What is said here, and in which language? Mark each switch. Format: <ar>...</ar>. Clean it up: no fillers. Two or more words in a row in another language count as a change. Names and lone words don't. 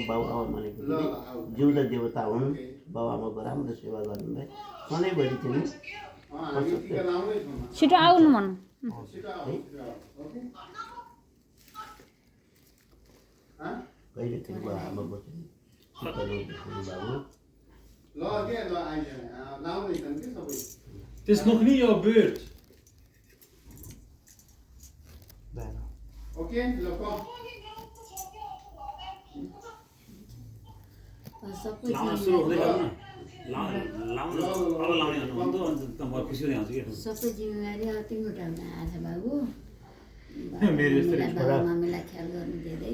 <ne>बाबुआमा भनेको जिउँदो देवता हुन्। बाबुआमाको राम्रो सेवा गर्नुलाई सधैँभरि चाहिँ छिटो आउनु मन कहिले चाहिँ आमा बस्नु बाबु</ne> <nl>Het is nog niet jouw beurt. Bijna. Oké, kom.</nl> <ne>सबै जिम्मेवारी अब तिम्रो टाइममा आएछ बाबु मामीलाई ख्याल गर्नु दिँदै</ne>